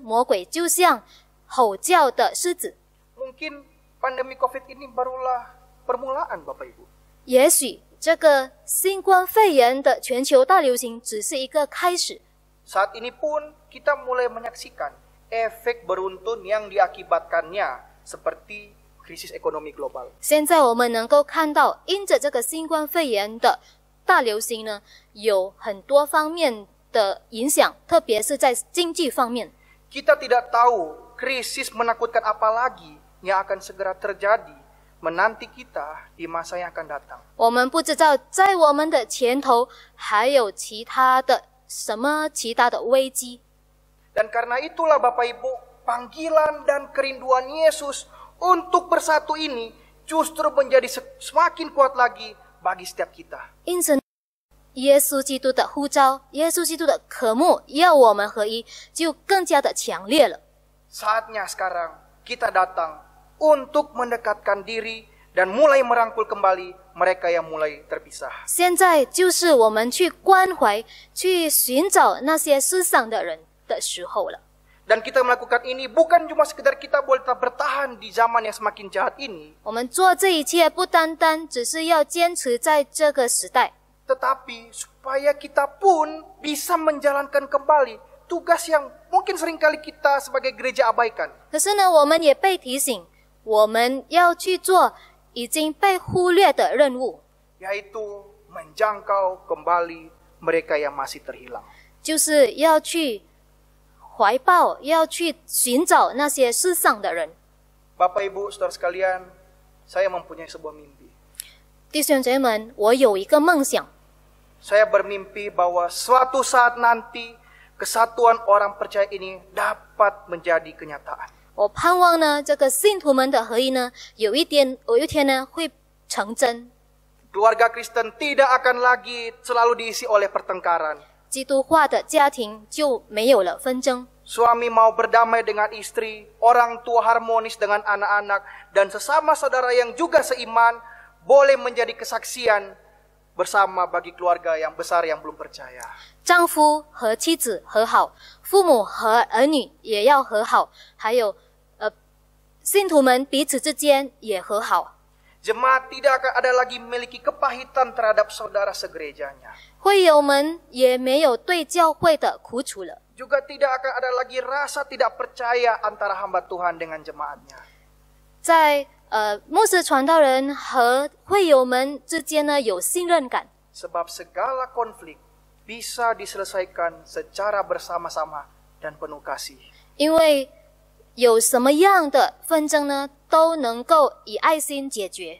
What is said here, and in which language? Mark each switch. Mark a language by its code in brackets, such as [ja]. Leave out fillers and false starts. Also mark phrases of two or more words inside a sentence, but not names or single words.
[zh] 魔鬼就像吼叫的狮子。 [id] Mungkin pandemi COVID ini barulah permulaan Bapak Ibu. [zh] 也许这个新冠肺炎的全球大流行只是一个开始。 [id] Saat ini pun kita mulai menyaksikan efek beruntun yang diakibatkannya seperti krisis ekonomi global. [zh] 现在我们能够看到，因着这个新冠肺炎的大流行呢，有很多方面的影响，特别是在经济方面。 [id] Kita tidak tahu krisis menakutkan apa lagi yang akan segera terjadi menanti kita di masa yang akan datang. [zh] 我们不知道在我们的前头还有其他的危机。 [id] Dan karena itulah Bapak Ibu, panggilan dan kerinduan Yesus untuk bersatu ini justru menjadi semakin kuat lagi bagi setiap kita. [zh] 因此，耶稣基督的呼召，耶稣基督的渴慕，要我们合一，就更加的强烈了。 [id] Saatnya sekarang kita datang untuk mendekatkan diri dan mulai merangkul kembali mereka yang mulai terpisah. [zh] 现在就是我们去关怀、去寻找那些失丧的人的时候了。 [id] Dan kita melakukan ini bukan cuma sekedar kita boleh tetap bertahan di zaman yang semakin jahat ini. [zh] 我们做这一切不单单只是要坚持在这个时代， [id] Tetapi supaya kita pun bisa menjalankan kembali tugas yang mungkin seringkali kita sebagai gereja abaikan. [zh] 可是呢，我们也被提醒，我们要去做已经被忽略的任务， [id] Yaitu menjangkau kembali mereka yang masih terhilang. [zh] 就是要去怀抱，要去寻找那些失丧的人。 [id] Bapak Ibu, saudara sekalian, saya mempunyai sebuah mimpi. [zh] 弟兄姐妹们，我有一个梦想， [id] Saya bermimpi bahwa suatu saat nanti kesatuan orang percaya ini dapat menjadi kenyataan. [zh] 我盼望呢，这个信徒们的合一呢，有一天呢会成真。 [id] Keluarga Kristen tidak akan lagi selalu diisi oleh pertengkaran. [zh] 基督化的家庭就没有了纷争。 [id] Suami mau berdamai dengan istri, orang tua harmonis dengan anak-anak, dan sesama saudara yang juga seiman boleh menjadi kesaksian bersama bagi keluarga yang besar yang belum percaya. [zh] 丈夫和妻子和好，父母和儿女也要和好，还有信徒们彼此之间也和好。 [id] Jemaat tidak akan ada lagi memiliki kepahitan terhadap saudara segerejanya. [zh] 会友们也没有对教会的苦楚了。 [id] Juga tidak akan ada lagi rasa tidak percaya antara hamba Tuhan dengan jemaatnya. [zh] 在牧师传道人和会友们之间呢有信任感。 [id] Sebab segala konflik bisa diselesaikan secara bersama-sama dan penuh kasih. [zh] 因为有什么样的纷争呢，都能够以爱心解决。